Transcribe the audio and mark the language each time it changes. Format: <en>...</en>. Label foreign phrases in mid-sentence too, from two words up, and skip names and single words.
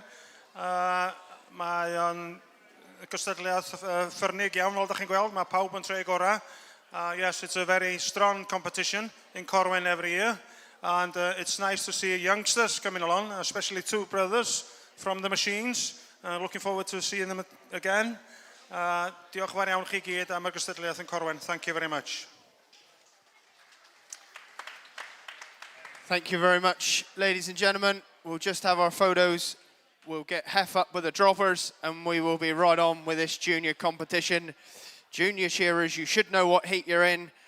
<cy>Mae o'n gystadleuaeth ffyrnig iawn, fel ydych chi'n gweld. Mae pawb yn troi gorau.</cy> <en>Yes, it's a very strong competition in Corwen every year. And it's nice to see youngsters coming along, especially two brothers from the machines. Looking forward to seeing them again.</en> <cy>Diolch fawr iawn chi gyd am y gystadleuaeth yn Corwen.</cy> <en>Thank you very much. Thank you very much, ladies and gentlemen. We'll just have our photos. We'll get Hef up with the droppers and we will be right on with this junior competition. Junior shearers, you should know what heat you're in.</en>